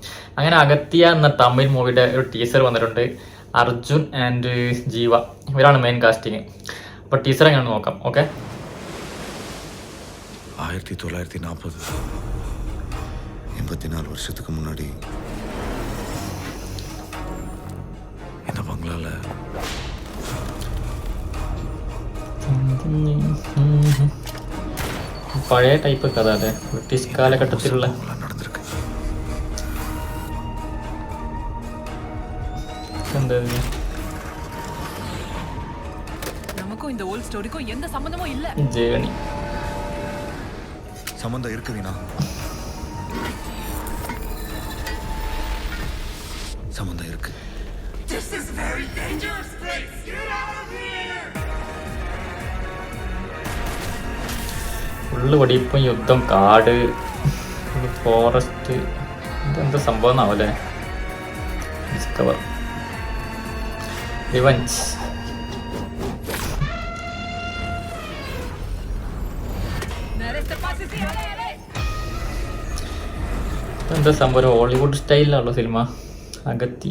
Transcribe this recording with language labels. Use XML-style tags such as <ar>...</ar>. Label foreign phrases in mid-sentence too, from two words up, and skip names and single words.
<ml>അങ്ങനെ അഗത്യ എന്ന തമിഴ് മൂവിയുടെ ഒരു ടീസർ വന്നിട്ടുണ്ട്. അർജുൻ ആൻഡ് ജീവ ഇവരാണ്</ml> <en>main casting.</en> <ml>അപ്പോൾ ടീസർ എങ്ങനെ നോക്കാം. ഓക്കെ.</ml> <ta>1940 84 வருஷத்துக்கு முன்னாடி இந்த பங்களால</ta> <ml>പഴയ ടൈപ്പ് കഥ അല്ലേ, ബ്രിട്ടീഷ് കാലഘട്ടത്തിലുള്ള.</ml> <ta>நடந்திருக்கு.</ta> <ml>എന്താ</ml> <ta>நமக்கும் இந்த</ta> <en>old story-kkum</en> <ta>எந்த சம்பந்தமும் இல்ல.</ta> <ml>ജേണി</ml> <ta>சம்பந்தம் இருக்கு வீணா, சம்பந்தம் இருக்கு.</ta> <en>This is very dangerous place. Get out of here.</en> <ml>ഫുള്ള് വെടിയിപ്പം, യുദ്ധം, കാട്, ഫോറസ്റ്റ്. ഇതെന്താ സംഭവം എന്നാവല്ലേ.</ml> <en>discover, revenge.</en> <ml>എന്താ സംഭവം, ഹോളിവുഡ് സ്റ്റൈലിലുള്ള സിനിമ അഗത്യ.</ml>